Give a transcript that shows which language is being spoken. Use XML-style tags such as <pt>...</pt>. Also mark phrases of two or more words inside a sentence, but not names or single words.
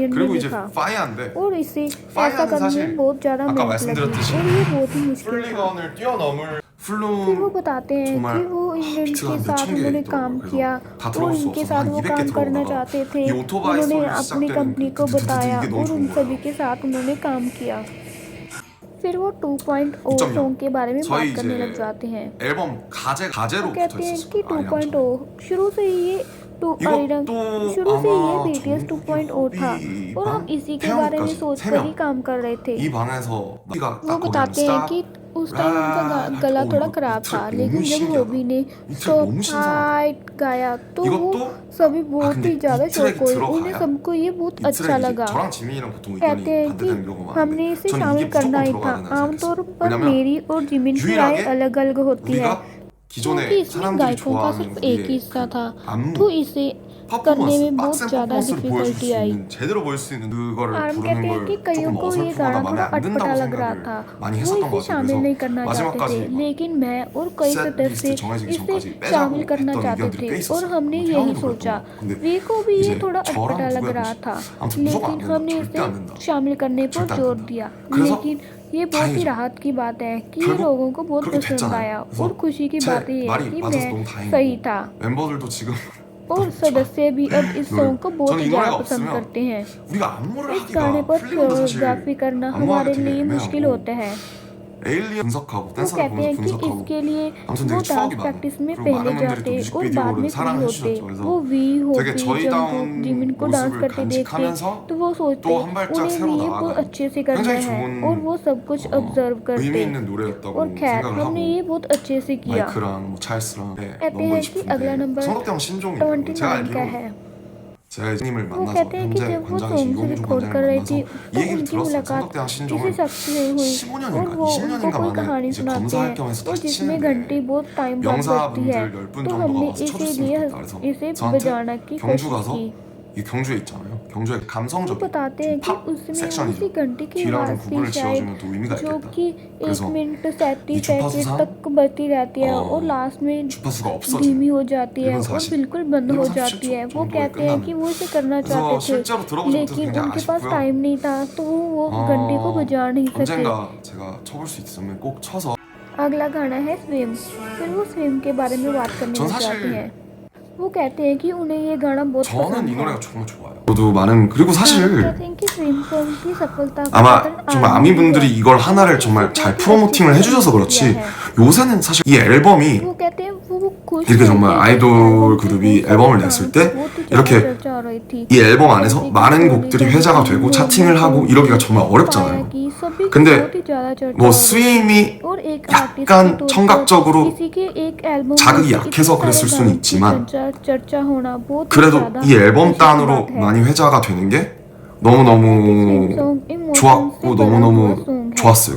<ko>그리고 이제</ko> <hi>लिखा</hi> <ko>파이아인데</ko> <hi>और इसे ऐसा</hi> <ko>파이아는</ko> <hi>करने</hi> <ko>사실</ko> <hi>में बहुत ज़्यादा</hi> <ko>아까</ko> <hi>मेहनत लगी</hi> <ko>말씀드렸듯이</ko> <hi>और ये बहुत ही मुश्किल था।</hi> <ko>플리건을 뛰어넘을</ko> <hi>फिर वो</hi> <ko>플룸</ko> <hi>बताते हैं</hi> <ko>정말</ko> <hi>कि वो इंडियन</hi> <ko>비트가</ko> <hi>के</hi> <ko>한</ko> <hi>साथ</hi> <ko>몇천 개</ko> <hi>उन्होंने</hi> <ko>있더라고요.</ko> <hi>काम</hi> <ko>그래서</ko> <hi>किया</hi> <ko>다</ko> <hi>और</hi> <ko>들어볼 수</ko> <hi>उनके</hi> <ko>없어서</ko> <hi>साथ</hi> <ko>한</ko> <hi>वो</hi> <ko>200개</ko> <hi>काम करना</hi> <ko>들어오다가</ko> <hi>चाहते थे।</hi> <ko>이 오토바이</ko> <hi>उन्होंने</hi> <ko>소리</ko> <hi>अपनी</hi> <ko>시작되는</ko> <hi>कंपनी को 드드드드 बताया</hi> <ko>이게 너무</ko> <hi>और</hi> <ko>좋은</ko> <hi>उन</hi> <ko>거예요.</ko> <hi>सभी के साथ उन्होंने काम किया। फिर वो 2.0 2.0 सॉन्ग के बारे में</hi> <ko>저희</ko> <hi>बात करने</hi> <ko>이제</ko> <hi>लग जाते हैं।</hi> <ko>앨범 가제로</ko> <hi>वो</hi> <ko>붙어</ko> <hi>कहते हैं</hi> <ko>있었을</ko> <hi>कि</hi> <ko>거예요. 아리랑</ko> <hi>2.0 शुरू से ही ये</hi> <ko>이것도</ko> <hi>शुरू से ही ये</hi> <ko>아마</ko> <hi>BTS 2.0 था और हम इसी के बारे में सोच कर ही काम कर रहे थे।</hi> <ko>이 방에서 우리가</ko> <hi>वो</hi> <ko>딱 거기</ko> <hi>बताते हैं कि उस टाइम उनका गला थोड़ा खराब था, लेकिन जब होबी ने स्टॉप हाइट गाया तो वो सभी बहुत ही ज़्यादा शौक हुए, उन्हें सबको ये बहुत अच्छा लगा।</hi> <ko>저랑 지민이랑 보통</ko> <hi>कहते</hi> <ko>의견이</ko> <hi>हैं कि</hi> <ko>반대되는 경우가</ko> <hi>हमने</hi> <ko>많은데</ko> <hi>इसे</hi> <ko>저는</ko> <hi>शामिल</hi> <ko>이게</ko> <hi>करना</hi> <ko>무조건</ko> <hi>ही</hi> <ko>들어가야</ko> <hi>था।</hi> <ko>된다고</ko> <hi>आमतौर</hi> <ko>생각했어요.</ko> <hi>पर</hi> <ko>왜냐면</ko> <hi>मेरी और जिमिन की राय</hi> <ko>유일하게</ko> <hi>अलग अलग होती है,</hi> <ko>우리가</ko> <hi>क्योंकि</hi> <ko>기존에</ko> <hi>इसमें</hi> <ko>사람들이</ko> <hi>गायकों का</hi> <ko>좋아하는</ko> <hi>सिर्फ एक ही</hi> <ko>우리의</ko> <hi>हिस्सा था,</hi> <ko>안무</ko> <hi>तो इसे करने में बहुत</hi> <ko>빡센</ko> <hi>ज़्यादा</hi> <ko>퍼포먼스를 보여줄 수</ko> <hi>डिफिकल्टी आई।</hi> <ko>있는 제대로 보일 수 있는 그거를</ko> <hi>आर्म</hi> <ko>부르는</ko> <hi>कहते हैं कि</hi> <ko>걸</ko> <hi>कईयों</hi> <ko>조금</ko> <hi>को ये</hi> <ko>어설프거나</ko> <hi>गाना</hi> <ko>마음에</ko> <hi>थोड़ा</hi> <ko>안</ko> <hi>अटपटा</hi> <ko>든다고</ko> <hi>लग रहा</hi> <ko>생각을</ko> <hi>था,</hi> <ko>많이</ko> <hi>वो</hi> <ko>했었던</ko> <hi>इसे</hi> <ko>것 같아요.</ko> <hi>शामिल नहीं करना</hi> <ko>그래서</ko> <hi>चाहते थे,</hi> <ko>마지막까지</ko> <hi>लेकिन मैं और कई</hi> <ko>셋</ko> <hi>सदस्य</hi> <ko>리스트 정해지기</ko> <hi>इसे</hi> <ko>전까지</ko> <hi>शामिल</hi> <ko>빼자고</ko> <hi>करना</hi> <ko>했던</ko> <hi>चाहते</hi> <ko>의견들이</ko> <hi>थे</hi> <ko>꽤</ko> <hi>और</hi> <ko>있었어요.</ko> <hi>हमने</hi> <ko>뭐</ko> <hi>यही</hi> <ko>태양이도</ko> <hi>सोचा।</hi> <ko>그랬던 거. 근데</ko> <hi>वी को भी ये</hi> <ko>이제</ko> <hi>थोड़ा</hi> <ko>저랑</ko> <hi>अटपटा लग</hi> <ko>누구야</ko> <hi>रहा था,</hi> <ko>아무튼 무조건 안</ko> <hi>लेकिन</hi> <ko>된다.</ko> <hi>हमने</hi> <ko>절대</ko> <hi>इसे</hi> <ko>안 된다.</ko> <hi>शामिल करने पर</hi> <ko>절대 안</ko> <hi>जोर</hi> <ko>된다.</ko> <hi>दिया।</hi> <ko>그래서</ko> <hi>लेकिन ये बहुत ही</hi> <ko>다행이죠.</ko> <hi>राहत की बात है कि ये</hi> <ko>결국</ko> <hi>लोगों को बहुत</hi> <ko>그렇게</ko> <hi>पसंद</hi> <ko>됐잖아요.</ko> <hi>आया,</hi> <ko>그래서</ko> <hi>और खुशी की</hi> <ko>제</ko> <hi>बात ये है</hi> <ko>말이</ko> <hi>कि</hi> <ko>맞아서</ko> <hi>मैं</hi> <ko>너무</ko> <hi>सही</hi> <ko>다행이고</ko> <hi>था</hi> <ko>멤버들도 지금</ko> <hi>और सदस्य भी अब इस सॉन्ग को बहुत</hi> <ko>저는 이</ko> <hi>ज़्यादा</hi> <ko>노래가</ko> <hi>पसंद</hi> <ko>없으면</ko> <hi>करते हैं।</hi> <ko>우리가 안무를</ko> <hi>इस गाने</hi> <ko>하기가</ko> <hi>पर</hi> <ko>플리온도 사실</ko> <hi>कोरियोग्राफी करना</hi> <ko>안무하기</ko> <hi>हमारे</hi> <ko>되게</ko> <hi>लिए मुश्किल</hi> <ko>애매하고</ko> <hi>होता है।</hi> <ko>에일리언 분석하고</ko> <hi>वो</hi> <ko>댄서를</ko> <hi>कहते हैं</hi> <ko>보면서</ko> <hi>कि</hi> <ko>분석하고</ko> <hi>इसके लिए</hi> <ko>아무튼</ko> <hi>वो</hi> <ko>되게 추억이</ko> <hi>डांस</hi> <ko>많아요.</ko> <hi>प्रैक्टिस में</hi> <ko>그리고</ko> <hi>पहले</hi> <ko>많은 분들이 또</ko> <hi>जाते और बाद</hi> <ko>뮤직비디오를</ko> <hi>में फ्री</hi> <ko>사랑해</ko> <hi>होते।</hi> <ko>주셨죠. 그래서</ko> <hi>वो वी</hi> <ko>되게</ko> <hi>होपी</hi> <ko>저희다운</ko> <hi>जंगकुक जिमिन को डांस</hi> <ko>모습을</ko> <hi>करते देखते</hi> <ko>간직하면서</ko> <hi>तो वो सोचते</hi> <ko>또 한 발짝</ko> <hi>उन्हें</hi> <ko>새로</ko> <hi>भी ये बहुत</hi> <ko>나아가는</ko> <hi>अच्छे से करना</hi> <ko>굉장히</ko> <hi>है,</hi> <ko>좋은</ko> <hi>और वो सब कुछ ऑब्जर्व</hi> <ko>의미</ko> <hi>करते।</hi> <ko>있는 노래였다고</ko> <hi>और खैर</hi> <ko>생각을</ko> <hi>हमने</hi> <ko>하고</ko> <hi>ये बहुत अच्छे से किया।</hi> <ko>마이크랑 뭐 찰스랑</ko> <hi>कहते</hi> <ko>넘고</ko> <hi>हैं कि अगला</hi> <ko>싶은데</ko> <hi>नंबर</hi> <ko>성덕대왕 신종이에요. 제가</ko> <hi>29 का</hi> <ko>알기로</ko> <hi>है।</hi> <ko>제가 이님을</ko> <hi>वो</hi> <ko>만나서</ko> <hi>कहते हैं कि</hi> <ko>현재</ko> <hi>जब वो</hi> <ko>관장이신</ko> <hi>सॉन्ग से</hi> <ko>이용주</ko> <hi>रिकॉर्ड कर</hi> <ko>관장을</ko> <hi>रही</hi> <ko>만나서</ko> <hi>थी</hi> <ko>이</ko> <hi>तो</hi> <ko>얘기를</ko> <hi>उनकी</hi> <ko>들었어요.</ko> <hi>मुलाकात</hi> <ko>성덕대왕</ko> <hi>किसी</hi> <ko>신종을</ko> <hi>शख्स से हुई और</hi> <ko>15년인가</ko> <hi>वो उनको</hi> <ko>20년인가</ko> <hi>कोई</hi> <ko>만에</ko> <hi>कहानी</hi> <ko>이제</ko> <hi>सुनाते</hi> <ko>검사</ko> <hi>हैं</hi> <ko>활동에서</ko> <hi>और</hi> <ko>다시</ko> <hi>जिसमें</hi> <ko>치는데</ko> <hi>घंटी बहुत टाइम बाद बजती है,</hi> <ko>명사분들 10분</ko> <hi>तो</hi> <ko>정도가</ko> <hi>हमने</hi> <ko>와서 쳐줬으면</ko> <hi>इसीलिए</hi> <ko>좋겠다. 그래서</ko> <hi>इसे</hi> <ko>저한테</ko> <hi>बजाना की</hi> <ko>경주</ko> <hi>कोशिश</hi> <ko>가서</ko> <hi>की।</hi> <ko>이 경주에 있잖아요. 경주에</ko> <hi>वो</hi> <ko>감성적인</ko> <hi>बताते हैं कि</hi> <ko>팝</ko> <hi>उसमें</hi> <ko>섹션이죠.</ko> <hi>उसी घंटी की</hi> <ko>뒤랑 좀</ko> <hi>आवाज़ थी</hi> <ko>구분을</ko> <hi>शायद,</hi> <ko>지어주면 또 의미가</ko> <hi>जो</hi> <ko>있겠다.</ko> <hi>कि 1</hi> <ko>그래서</ko> <hi>मिनट</hi> <ko>이</ko> <hi>37</hi> <ko>주파수상</ko> <hi>सेकंड तक बजती रहती है और लास्ट में</hi> <ko>주파수가 없어지는</ko> <hi>धीमी हो जाती है</hi> <ko>1분</ko> <hi>और</hi> <ko>40,</ko> <hi>बिल्कुल बंद</hi> <ko>1분</ko> <hi>हो</hi> <ko>37초</ko> <hi>जाती है। वो</hi> <ko>정도에</ko> <hi>कहते हैं कि</hi> <ko>끝나는</ko> <hi>वो इसे करना</hi> <ko>그래서</ko> <hi>चाहते</hi> <ko>실제로</ko> <hi>थे,</hi> <ko>들어보지 못해서</ko> <hi>लेकिन</hi> <ko>굉장히</ko> <hi>उनके पास</hi> <ko>아쉽고요.</ko> <hi>टाइम नहीं था, तो वो घंटी को बजा नहीं सके।</hi> <ko>언젠가 제가 쳐볼 수 있으면 꼭 쳐서</ko> <hi>अगला गाना है स्विम। फिर वो स्विम के बारे में बात करने</hi> <ko>전</ko> <hi>लग</hi> <ko>사실</ko> <hi>जाते हैं। वो कहते हैं कि उन्हें ये गाना बहुत</hi> <ko>저는</ko> <hi>पसंद</hi> <ko>이</ko> <hi>है।</hi> <ko>노래가 정말 좋아요. 저도 많은 그리고</ko> <hi>आर्मी</hi> <ko>사실</ko> <hi>कहते हैं कि स्विम सॉन्ग की सफलता का</hi> <ko>아마</ko> <hi>कारण</hi> <ko>정말</ko> <hi>आर्मी</hi> <ko>아미분들이</ko> <hi>है।</hi> <ko>이걸 하나를 정말 잘 프로모팅을 해주셔서 그렇지 요새는 사실 이 앨범이</ko> <hi>वो कहते हैं वो खुश</hi> <ko>이렇게</ko> <hi>हैं</hi> <ko>정말</ko> <hi>कि</hi> <ko>아이돌</ko> <hi>एल्बम की</hi> <ko>그룹이</ko> <hi>बहुत</hi> <ko>앨범을</ko> <hi>सारी</hi> <ko>냈을</ko> <hi>गानों</hi> <ko>때</ko> <hi>की बहुत ही</hi> <ko>이렇게</ko> <hi>ज़्यादा चर्चा हो रही थी।</hi> <ko>이 앨범 안에서 많은 곡들이 회자가 되고 차팅을 하고 이러기가 정말 어렵잖아요. 근데 뭐 스윙이 약간 청각적으로 자극이 약해서 그랬을 수는 있지만 그래도 이 앨범 단으로 많이 회자가 되는 게 너무너무 좋았고 너무너무 좋았어요.</ko>